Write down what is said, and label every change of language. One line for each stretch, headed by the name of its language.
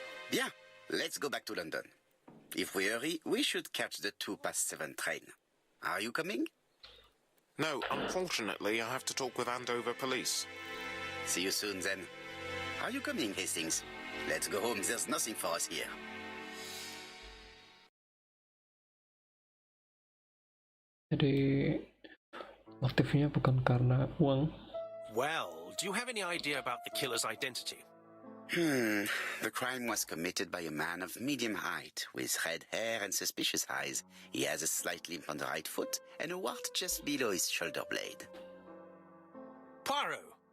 English: Bien, let's go back to London. If we hurry, we should catch the 7:02 train. Are you coming? No, unfortunately, I have to talk with Andover police. See you soon, then. Are you coming, Hastings? Let's go home. There's nothing for us here.
Indonesian: Jadi motifnya bukan karena uang.
English: Well, do you have any idea about the killer's identity? The crime was committed by a man of medium height, with red hair and suspicious eyes. He has a slight limp on the right foot and a wart just below his shoulder blade. Poirot!